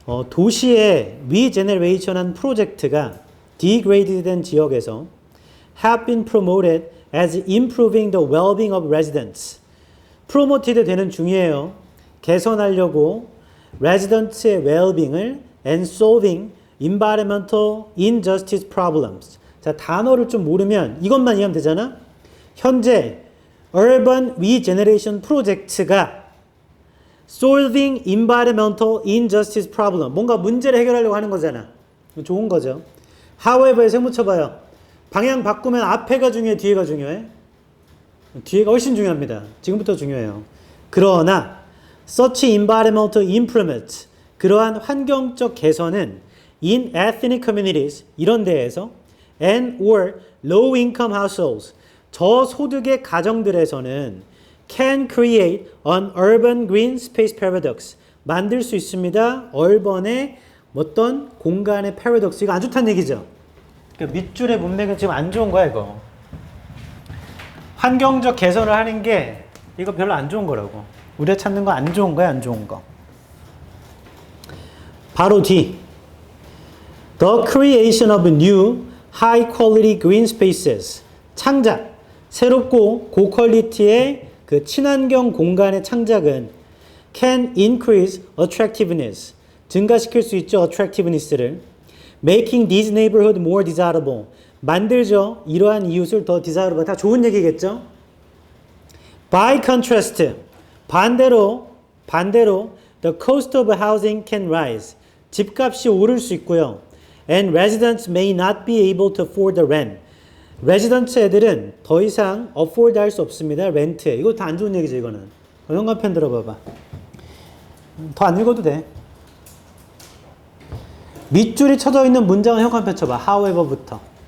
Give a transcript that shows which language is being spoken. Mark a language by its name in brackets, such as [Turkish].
[Korean] 도시의 [English] regeneration한 프로젝트가 degraded [Korean] 된 지역에서 [English] have been promoted as improving the well-being of residents. [Korean] promoted 되는 중이에요. 개선하려고 [English] residents의 well-being을 and solving environmental injustice problems. [Korean] 자, 단어를 좀 모르면 이것만 이해하면 되잖아? 현재 [English] urban regeneration 프로젝트가 solving environmental injustice problem. [Korean] 뭔가 문제를 해결하려고 하는 거잖아. 좋은 거죠. however에 세묻혀봐요. 방향 바꾸면 앞에가 중요해, 뒤에가 중요해? 뒤에가 훨씬 중요합니다. 지금부터 중요해요. 그러나 [English] such environmental improvements, [Korean] 그러한 환경적 개선은 [English] in ethnic communities, [Korean] 이런 데에서 [English] and or low income households, [Korean] 저소득의 가정들에서는 [English] can create an urban green space paradox, [Korean] 만들 수 있습니다. 얼번의 어떤 공간의 paradox. 이거 안 좋다는 얘기죠. 그러니까 밑줄의 문맥은 지금 안 좋은 거야, 이거. 환경적 개선을 하는 게 이거 별로 안 좋은 거라고. 우리가 찾는 거 안 좋은 거야, 안 좋은 거. 바로 뒤. [English] The creation of new high quality green spaces. [Korean] 창작. 새롭고 고퀄리티의 그 친환경 공간의 창작은 [English] can increase attractiveness. [Korean] 증가시킬 수 있죠, attractiveness를. [English] Making these neighborhood more desirable. [Korean] 만들죠. 이러한 이웃을 더 desirable. 다 좋은 얘기겠죠? [English] By contrast, [Korean] 반대로 [English] the cost of housing can rise. [Korean] 집값이 오를 수 있고요. [English] And residents may not be able to afford the rent. [Korean] 레지던트 애들은 더 이상 afford 할 수 없습니다. 렌트에. 이거 다 안 좋은 얘기죠, 이거는. 현관펜 들어봐봐. 더 안 읽어도 돼. 밑줄이 쳐져 있는 문장은 현관펜 쳐봐. however부터.